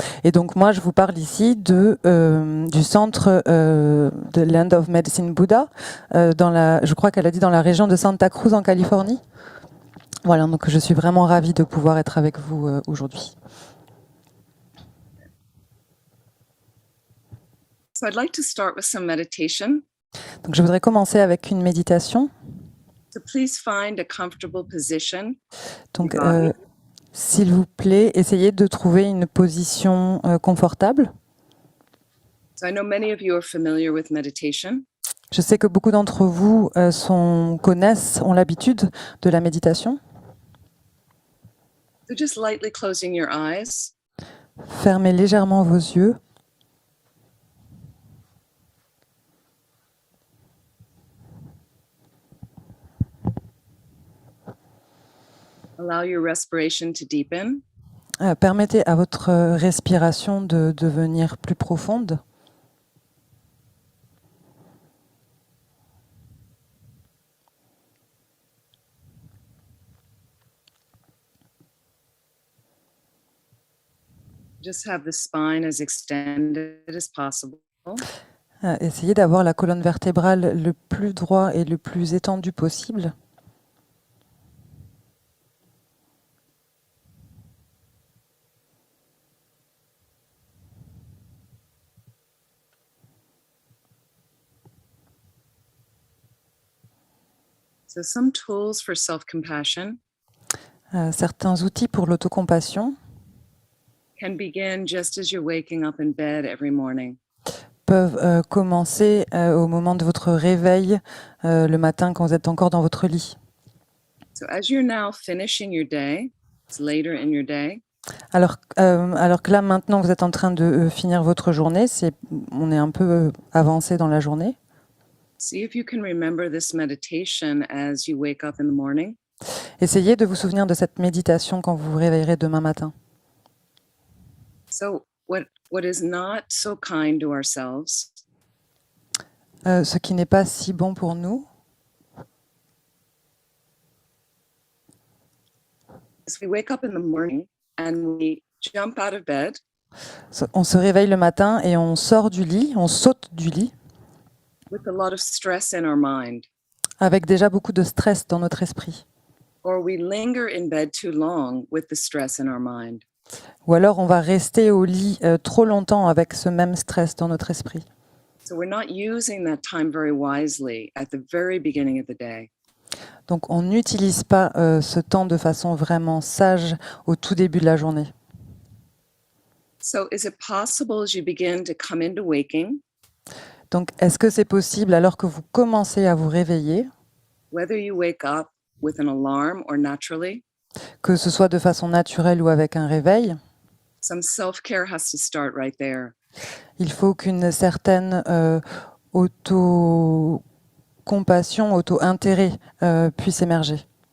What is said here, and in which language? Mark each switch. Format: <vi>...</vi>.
<fr>Et donc moi je vous parle ici du centre de Land of Medicine Buddha, je crois qu'elle a dit dans la région de Santa Cruz en Californie. Voilà, donc je suis vraiment ravie de pouvoir être avec vous aujourd'hui.</fr> <en>So I'd like to start with some meditation.</en> <fr>Donc je voudrais commencer avec une méditation.</fr> <en>So please find a comfortable position.</en> <fr>Donc s'il vous plaît, essayez de trouver une position confortable.</fr> <en>So I know many of you are familiar with meditation.</en> <fr>Je sais que beaucoup d'entre vous ont l'habitude de la méditation.</fr> <en>So just lightly closing your eyes.</en> <fr>Fermez légèrement vos yeux.</fr> <en>Allow your respiration to deepen.</en> <fr>Permettez à votre respiration de devenir plus profonde.</fr> <en>Just have the spine as extended as possible.</en> <fr>Essayez d'avoir la colonne vertébrale le plus droit et le plus étendu possible.</fr> <en>So some tools for self-compassion</en> <fr>Certains outils pour l'autocompassion</fr> <en>can begin just as you're waking up in bed every morning.</en> <fr>peuvent commencer au moment de votre réveil le matin quand vous êtes encore dans votre lit.</fr> <en>So as you're now finishing your day, it's later in your day,</en> <fr>Alors que là, maintenant, vous êtes en train de finir votre journée, on est un peu avancé dans la journée.</fr> <en>see if you can remember this meditation as you wake up in the morning.</en> <fr>Essayez de vous souvenir de cette méditation quand vous vous réveillerez demain matin.</fr> <en>So what is not so kind to ourselves</en> <fr>Ce qui n'est pas si bon pour nous,</fr> <en>is we wake up in the morning and we jump out of bed</en> <fr>on se réveille le matin et on sort du lit, on saute du lit,</fr> <en>with a lot of stress in our mind,</en> <fr>avec déjà beaucoup de stress dans notre esprit.</fr> <en>or we linger in bed too long with the stress in our mind.</en> <fr>Ou alors on va rester au lit trop longtemps avec ce même stress dans notre esprit.</fr> <en>So we're not using that time very wisely at the very beginning of the day.</en> <fr>Donc on n'utilise pas ce temps de façon vraiment sage au tout début de la journée.</fr> <en>So is it possible as you begin to come into waking,</en> <fr>Donc est-ce que c'est possible alors que vous commencez à vous réveiller,</fr> <en>whether you wake up with an alarm or naturally,</en> <fr>que ce soit de façon naturelle ou avec un réveil,</fr> <en>some self-care has to start right there.</en> <fr>il faut qu'une certaine auto-compassion, auto-intérêt puisse émerger,</fr>